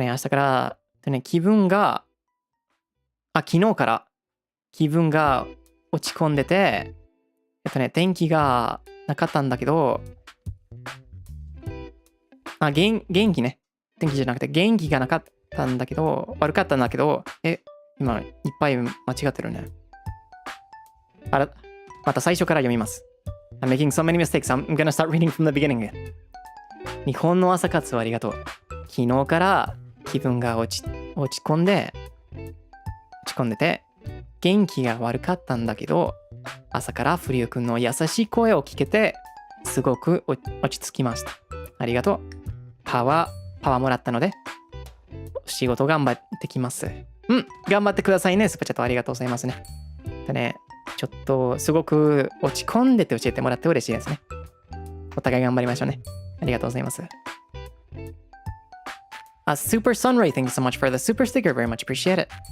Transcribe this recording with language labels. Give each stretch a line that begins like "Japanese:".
Japanese: 明日から、気分が、昨日から気分が落ち込んでて、天気がなかったんだけど、元気ね。天気じゃなくて元気がなかったんだけど、悪かったんだけど、今いっぱい間違ってるね。また最初から読みます。
English: I'm making so many mistakes. I'm gonna start reading from the beginning again.
Japanese: 日本の朝活をありがとう。昨日から気分が落ち込んでて、元気が悪かったんだけど、朝からフリオくんの優しい声を聞けて、すごく落ち着きました。ありがとう。パワーもらったので、仕事頑張ってきます。頑張ってくださいね。スパチャットありがとうございますね。ちょっとすごく落ち込んでて教えてもらって嬉しいですね。お互い頑張りましょうね。ありがとうございます。
English: Super Sunray, thank you so much for the super sticker. Very much appreciate it.